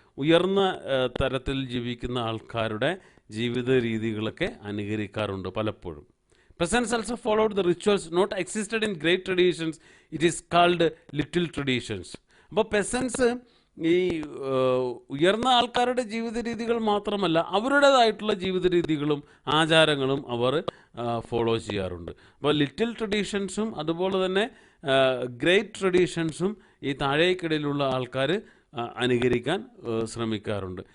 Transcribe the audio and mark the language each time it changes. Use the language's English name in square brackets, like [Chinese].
[Malayalam] ഉയർന്ന തരത്തിൽ ജീവിക്കുന്ന ആൾക്കാരുടെ ജീവിത രീതികളൊക്കെ അനുകരിക്കാറുണ്ട് പലപ്പോഴും. [English] Peasants also followed the rituals not existed in great traditions. It is called little traditions. [Malayalam] അപ്പോൾ പെസൻസ് ഈ ഉയർന്ന ആൾക്കാരുടെ ജീവിത രീതികൾ മാത്രമല്ല, അവരുടേതായിട്ടുള്ള ജീവിത രീതികളും ആചാരങ്ങളും അവർ ഫോളോ ചെയ്യാറുണ്ട്. അപ്പോൾ ലിറ്റിൽ ട്രഡീഷൻസും അതുപോലെ തന്നെ ഗ്രേറ്റ് ട്രഡീഷൻസും ഈ താഴേക്കിടയിലുള്ള ആൾക്കാർ അനുകരിക്കാൻ ശ്രമിക്കാറുണ്ട്.